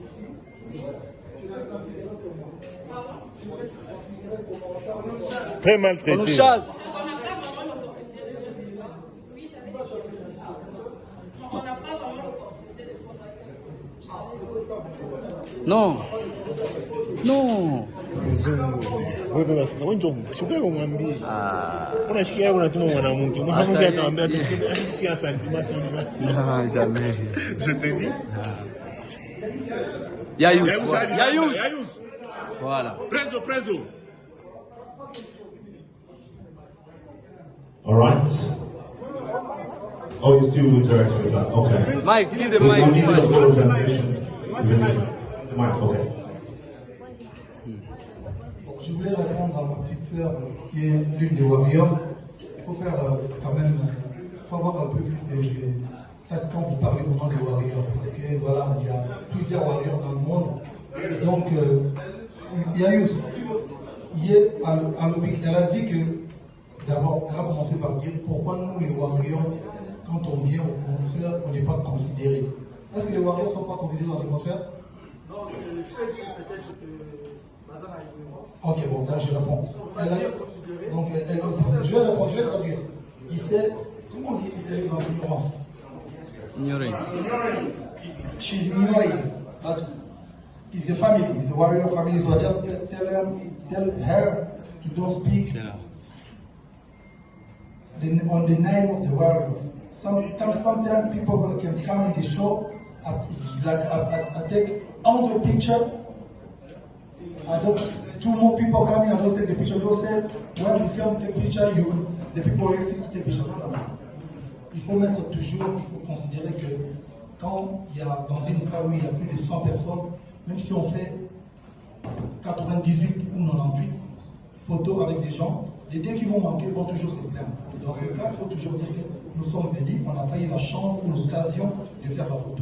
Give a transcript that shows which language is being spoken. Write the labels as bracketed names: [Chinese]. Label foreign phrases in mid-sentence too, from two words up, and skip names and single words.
[French] Très maltraité. On nous chasse. On n'a pas vraiment l'opportunité de prendre. Non. Non. [Swahili] Wewe sasa wewe ndio shuka kumwambia. Unashikia unatuma mwanamke. Mwanamke atamwambia atashika santimasi. [French] Non, jamais. Je te dis. Yayous. Voilà. [English] Preso. All right. Oh, you're still interacting with that. Okay. Mike, give the mic. The mic, okay. [French] Je voulais répondre à ma petite sœur qui est l'une des Warriors. Il faut faire quand même, il faut avoir un peu plus de... Quand vous parlez au nom des Warriors, parce que voilà, il y a plusieurs Warriors dans le monde. Donc, Yayous, hier, elle a dit que, d'abord, elle a commencé par dire pourquoi nous, les Warriors, quand on vient au concert, on n'est pas considérés. Est-ce que les Warriors ne sont pas considérés dans les concerts? Non, je fais peut-être que... Ok, bon, ça je réponds. Donc, je vais répondre, je vais traduire. Il sait, comment on dit, elle est dans l'ignorance. Ignorance. [English] She's ignorant, but it's the family, it's the warrior family, so just tell her to don't speak on the name of the warrior. Sometimes people can come in the show, I take 100 pictures. Two more people coming, I don't take the picture. They'll say, when we come take picture, the people refuse to take picture. [French] Il faut mettre toujours, il faut considérer que quand il y a dans une salle où il y a plus de 100 personnes, même si on fait 98 ou 98 photos avec des gens, les deux qui vont manquer vont toujours se plaindre. Dans ce cas, il faut toujours dire que nous sommes venus, on n'a pas eu la chance ou l'occasion de faire la photo.